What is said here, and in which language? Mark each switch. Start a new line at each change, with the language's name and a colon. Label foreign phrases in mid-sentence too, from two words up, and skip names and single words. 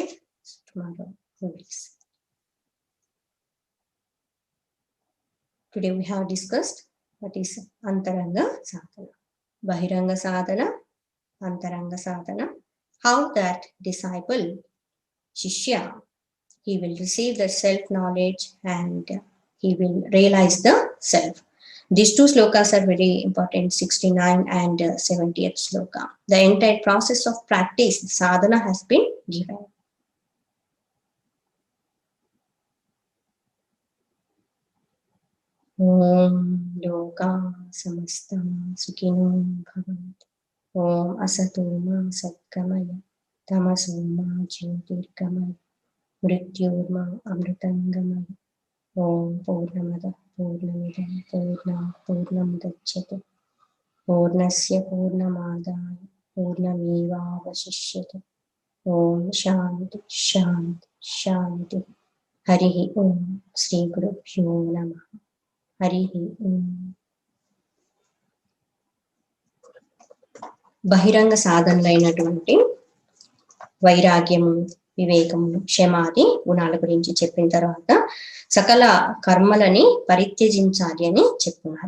English: Tomorrow we will see. Today we have discussed what is
Sanskrit: अन्तरङ्ग साधना, बहिरङ्ग साधना, अन्तरङ्ग साधना,
English: how that disciple, Shishya, he will receive the self-knowledge and he will realize the self. These 2 slokas are very important, 69 and 70th sloka. The entire process of practice, sadhana, has been given.
Sanskrit: ओम् लोकाः समस्ताः सुखिनो भवन्तु. ओम् असतो मा सद्गमय तमसो मा ज्योतिर्गमय मृत्योर्मा अमृतंगमय. ओम् पूर्णमदः पूर्णमिदं पूर्णमुदच्यते पूर्णस्य पूर्णमादाय पूर्णमेवावशिष्यते. ओम् शान्तिः शान्तिः शान्तिः. हरिः ओम्। श्री गुरुभ्यो नमः. हरिः ओम्.
Telugu: బహిరంగ సాధనలైనటువంటి వైరాగ్యము, వివేకము, క్షమాది గుణాల గురించి చెప్పిన తర్వాత సకల కర్మలని పరిత్యజించాలి అని చెప్తున్నారు.